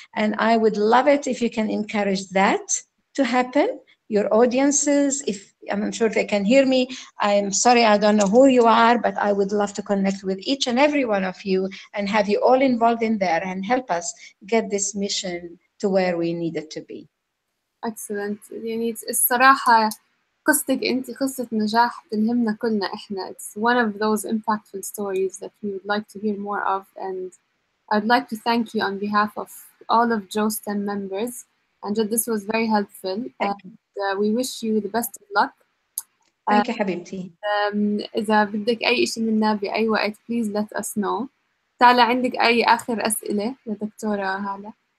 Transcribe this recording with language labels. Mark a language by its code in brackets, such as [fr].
[en] And I would love it if you can encourage that to happen. Your audiences, if I'm sure they can hear me, I'm sorry, I don't know who you are, but I would love to connect with each and every one of you and have you all involved in there and help us get this mission to where we need it to be. Excellent. [ar] يعني الصراحة قصتك أنت قصة نجاح تلهمنا كلنا إحنا. [en] It's one of those impactful stories that we would like to hear more of, and I'd like to thank you on behalf of all of JOSTEM members. And this was very helpful. And we wish you the best of luck. Thank you حبيبتي. [ar] إذا بدك أي شيء منا بأي وقت [en] please let us know. [ar] تالا عندك أي آخر أسئلة لدكتورة هالة؟